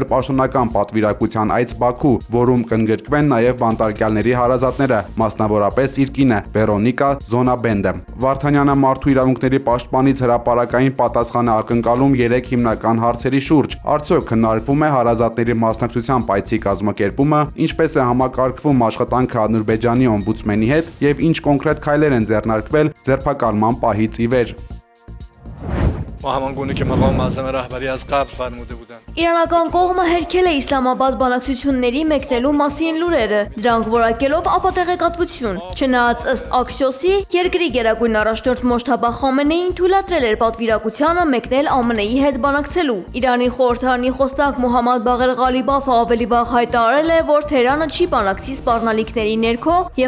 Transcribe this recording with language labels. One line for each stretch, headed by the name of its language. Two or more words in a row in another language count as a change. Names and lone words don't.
Armenian: պաշտոնական պատվիրակության այց Բաքու, որում կընդգրկվեն նաև բանտարկյալների հարազատները, մասնավորապես իր կինը Վերոնիկա Զոնաբենդը։ Վարդանյանը մարդու իրավունքների պաշտպանից հրապարակային պատասխան է ակնկալում 3 հիմնական հարցերի շուրջ։ Արդյոք քննարկվում է հարազատների մասնակցության այցի կազմակերպումը, ինչպես է համակարգվում աշխատանքը Ադրբեջանի օմբուդսմենի հետ եւ ինչ կոնկրետ քայլեր են ձեռնարկվել ձերբակալման պահից ի վեր։
Persian: همانگونه که مقام معظم رهبری از قبل فرموده بودند.
Armenian: Իրանական կողմը հերքել է Իսլամաբադ բանակցությունների մեկնելու մասին լուրերը, դրանք որակելով ապատեղեկատվություն։ Չնայած ըստ Աքսիոսի, երկրի գերագույն առաջնորդ Մոջթաբա Խամենեին թույլատրել էր պատվիրակությանը մեկնել ԱՄՆ-ի հետ բանակցելու։ Իրանի խորհրդարանի խոսնակ Մոհամմադ Բաղեր Ղալիբաֆը ավելի վաղ հայտարարել է, որ Թեհրանը չի բանակցի սպառնալիքների ներքո եւ